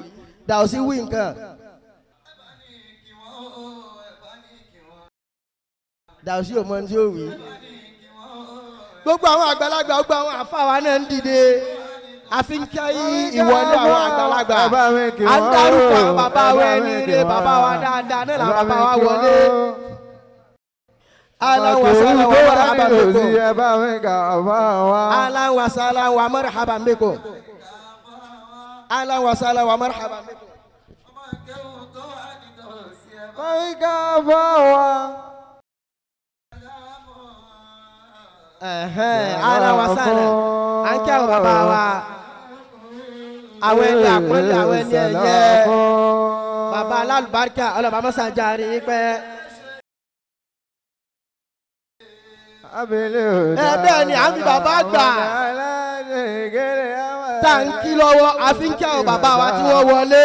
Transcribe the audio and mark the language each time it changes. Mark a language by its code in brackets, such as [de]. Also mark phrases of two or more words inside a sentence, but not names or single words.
[yo] Dàwùsí wí nǹkan. Dàwùsí ò mọ ní tí ó wí. Gbogbo àwọn àgbàlagbà gbogbo àwọn àfáà wa náà ń dìde. Àfi ń kí ìwọlé àwọn àgbàlagbà. À ń dárúkọ àwọn bàbá wa ẹni rè bàbá wa dáadáa náà làwọn bàbá wa wọlé. [ar] أهلا وسهلا ومرحبا بكم. أهلا وسهلا ومرحبا بكم. أهلا وسهلا ومرحبا بكم. أهلا وسهلا. [yo] À ń kí àwọn bàbá wa. Àwọn ẹni àpọ́nlé àwọn ẹni ẹ̀yẹ. Bàbá alálùbáríkà ọlọ́ba mọ́sàájà rí i pẹ́. Bẹ́ẹ̀ ni àmì bàbá gbà. Tá à ń kí lọ́wọ́ àfi ń kí àwọn bàbá wa tí wọ́n wọlé.